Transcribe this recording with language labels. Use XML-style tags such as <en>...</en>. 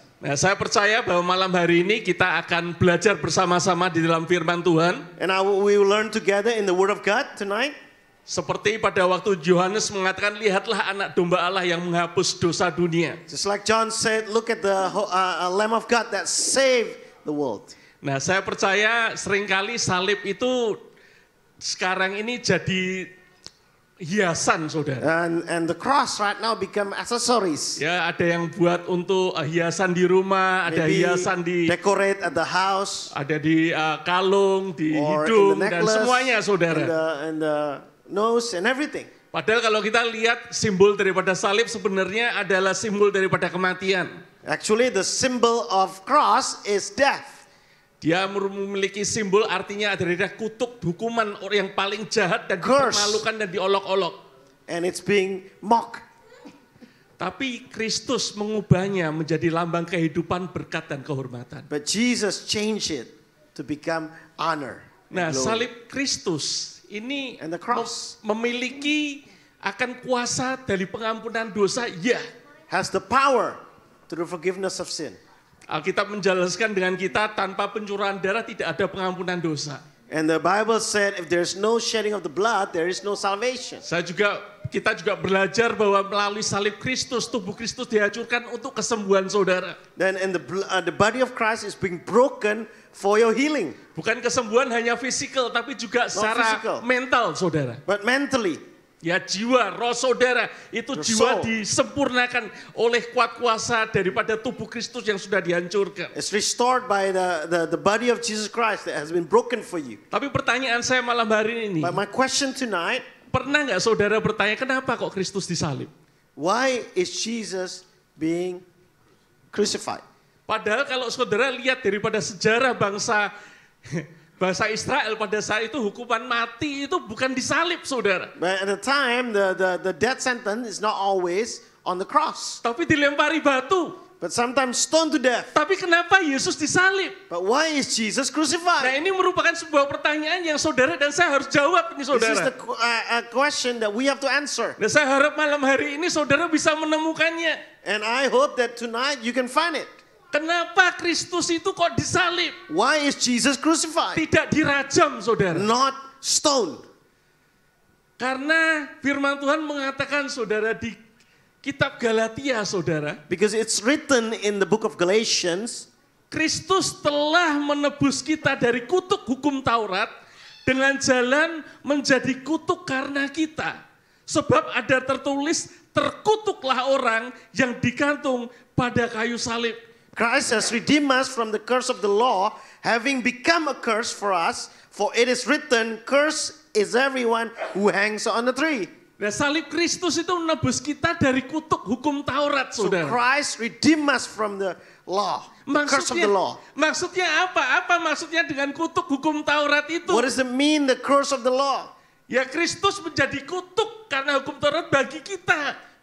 <id>Nah, saya percaya bahwa malam hari ini kita akan belajar bersama-sama di dalam firman Tuhan.</id> <en>And we will learn together in the Word of God tonight.</en> <id>Seperti pada waktu Yohanes mengatakan, lihatlah anak domba Allah yang menghapus dosa dunia.</id> <en>Just like John said, look at the Lamb of God that saved the world.</en> <id>Nah, saya percaya seringkali salib itu sekarang ini jadi hiasan, saudara.</id> <en>And the cross right now become accessories.</en> <id>Ya, ada yang buat untuk hiasan di rumah, ada hiasan di</id> <en>decorate at the house,</en> <id>ada di kalung, di hidung, dan semuanya, saudara.</id> <en>And the nose and everything.</en> <id>Padahal kalau kita lihat simbol daripada salib sebenarnya adalah simbol daripada kematian.</id> <en>Actually the symbol of cross is death.</en> <id>Dia memiliki simbol artinya adalah kutuk, hukuman yang paling jahat dan dipermalukan dan diolok-olok.</id> <en>And it's being mocked.</en> <id>Tapi Kristus mengubahnya menjadi lambang kehidupan, berkat dan kehormatan.</id> <en>But Jesus changed it to become honor.</en> <id>Nah, salib Kristus ini memiliki akan kuasa dari pengampunan dosa? Ya.</id> <en>Has the power to the forgiveness of sin.</en> <id>Alkitab menjelaskan dengan kita tanpa pencurahan darah tidak ada pengampunan dosa.</id> <en>And the Bible said if there's no shedding of the blood, there is no salvation.</en> <id>Kita juga belajar bahwa melalui salib Kristus, tubuh Kristus dihancurkan untuk kesembuhan saudara.</id> <en>Then the body of Christ is being broken for your healing.</en> <id>Bukan kesembuhan hanya fisikal, tapi juga secara mental saudara.</id> <en>But mentally.</en> <id>Ya jiwa, roh saudara, itu jiwa disempurnakan oleh kuat kuasa daripada tubuh Kristus yang sudah dihancurkan.</id> <en>It's restored by the body of Jesus Christ that has been broken for you.</en> <id>Tapi pertanyaan saya malam hari ini.</id> <en>But my question tonight,</en> <id>pernah nggak saudara bertanya kenapa kok Kristus disalib?</id> <en>Why is Jesus being crucified?</en> <id>Padahal kalau saudara lihat daripada sejarah bangsa Israel pada saat itu hukuman mati itu bukan disalib saudara.</id> <en>But at the time the death sentence is not always on the cross.</en> <id>Tapi dilempari batu.</id> <en>But sometimes stoned to death.</en> <id>Tapi kenapa Yesus disalib?</id> <en>But why is Jesus crucified?</en> <id>Nah ini merupakan sebuah pertanyaan yang saudara dan saya harus jawab nih saudara.</id> <en>This is a question that we have to answer.</en> <id>Dan saya harap malam hari ini saudara bisa menemukannya.</id> <en>And I hope that tonight you can find it.</en> <id>Kenapa Kristus itu kok disalib?</id> <en>Why is Jesus crucified?</en> <id>Tidak dirajam, saudara.</id> <en>Not stoned.</en> <id>Karena firman Tuhan mengatakan, saudara, di kitab Galatia, saudara.</id> <en>Because it's written in the book of Galatians.</en> <id>Kristus telah menebus kita dari kutuk hukum Taurat dengan jalan menjadi kutuk karena kita. Sebab ada tertulis, terkutuklah orang yang digantung pada kayu salib.</id> <en>Christ has redeemed us from the curse of the law, having become a curse for us, for it is written, curse is everyone who hangs on the tree.</en> <id>Nah, salib Kristus itu menebus kita dari kutuk hukum Taurat, saudara.</id> <en>So Christ redeemed us from the law, the curse of the law.</en> <id>Maksudnya apa? Apa maksudnya dengan kutuk hukum Taurat itu?</id> <en>What does it mean, the curse of the law?</en> <id>Ya Kristus menjadi kutuk karena hukum Taurat bagi kita.</id>